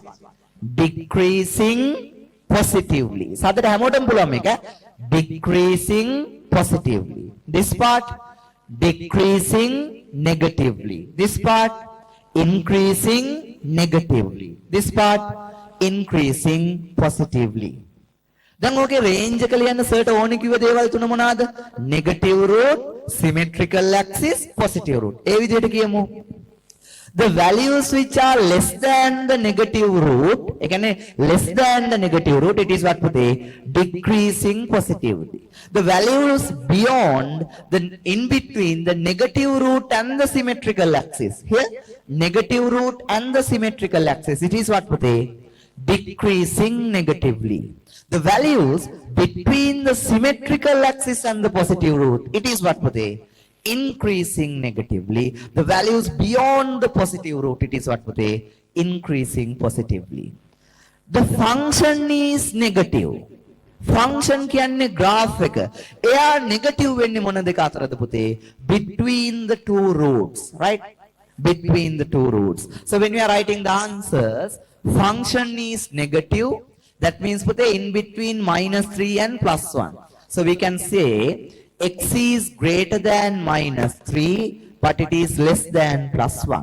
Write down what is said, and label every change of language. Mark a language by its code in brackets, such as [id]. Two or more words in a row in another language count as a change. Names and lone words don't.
[en] Decreasing positively. Sadar hamotam pulam meka. Decreasing positively. This part, decreasing negatively. This part, increasing negatively. This part, increasing positively. [si] දැන් ඔකේ රේන්ජ් එක ලියන්න සර්ට ඕනේ කිව්ව දේවල් තුන මොනවාද? [en] negative root, symmetrical axis, positive root. [si] ඒ විදිහට කියමු. [en] The values which are less than the negative root, [si] ඒ කියන්නේ [en] less than the negative root, it is what පුතේ? Decreasing positively. The values beyond the in between the negative root and the symmetrical axis. Here negative root and the symmetrical axis, it is what putte? Decreasing negatively. The values between the symmetrical axis and the positive root, it is what putte? Increasing negatively. The values beyond the positive root, it is what putte? Increasing positively. The function is negative. [si] Function කියන්නේ graph එක. එයා negative වෙන්නේ මොන දෙක අතරද පුතේ? [en] Between the two roots, right? between the two roots. So when we are writing the answers, function is negative. That means put in between minus 3 and plus 1. So we can say x is greater than minus 3, but it is less than plus 1.